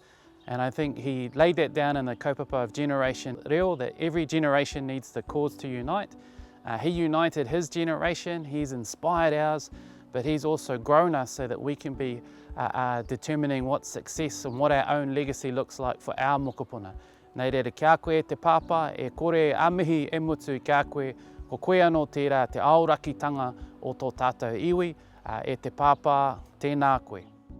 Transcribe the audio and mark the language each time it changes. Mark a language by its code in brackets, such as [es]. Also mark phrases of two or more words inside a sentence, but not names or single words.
[en] And I think he laid that down in the kaupapa of Generation Reo, that every generation needs the cause to unite. He united his generation, he's inspired ours, but he's also grown us so that we can be determining what success and what our own legacy looks like for our mokopuna. [mi] Nei reira kia koe te papa, e kore a mihi e mutu kia koe, ko koe anō tērā te aorakitanga o tō tātou iwi, e te papa, tēnā koe.